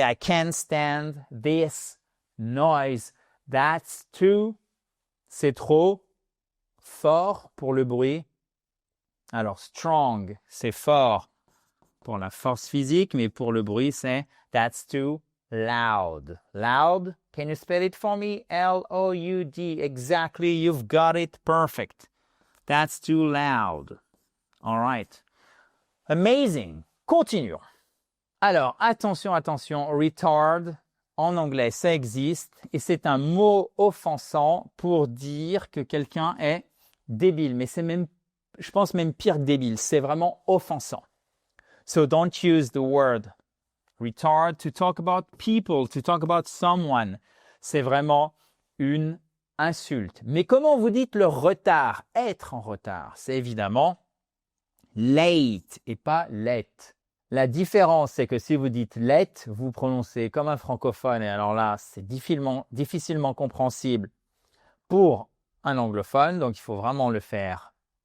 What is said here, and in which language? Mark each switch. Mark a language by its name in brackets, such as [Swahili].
[English] I can't stand this noise. That's too. [French] C'est trop fort pour le bruit. Alors, strong, c'est fort pour la force physique, mais pour le bruit, c'est [English] that's too loud. Loud, can you spell it for me? L-O-U-D. Exactly, you've got it perfect. That's too loud. All right. Amazing. Continuons. [French] Alors, attention, retard, en anglais, ça existe et c'est un mot offensant pour dire que quelqu'un est débile, mais c'est même je pense même pire que débile, c'est vraiment offensant. [English] So don't use the word retard to talk about people, to talk about someone. [French] C'est vraiment une insulte. Mais comment vous dites le retard? Être en retard, c'est évidemment late et pas late. La différence, c'est que si vous dites late, vous prononcez comme un francophone et alors là, c'est difficilement compréhensible pour un anglophone, donc il faut vraiment le faire